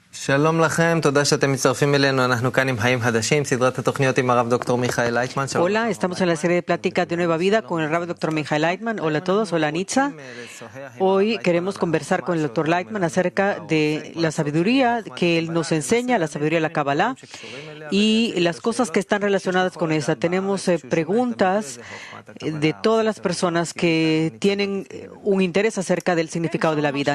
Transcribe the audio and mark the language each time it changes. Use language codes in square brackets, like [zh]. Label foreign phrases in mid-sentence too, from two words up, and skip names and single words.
[he] שלום לכם, תודה שאתם מצטרפים אלינו. אנחנו כאן עם חיים חדשים, סדרת התוכניות עם הרב דוקטור מיכאל לייטמן. [es] Hola, estamos en la serie de pláticas de Nueva Vida con el Rab Dr. Michael Leitman. Hola a todos, hola Nitza. Hoy queremos conversar con el Dr. Leitman acerca de la sabiduría que él nos enseña, la sabiduría de la Kabbalah y las cosas que están relacionadas con esa. Tenemos preguntas de todas las personas que tienen un interés acerca del significado de la vida.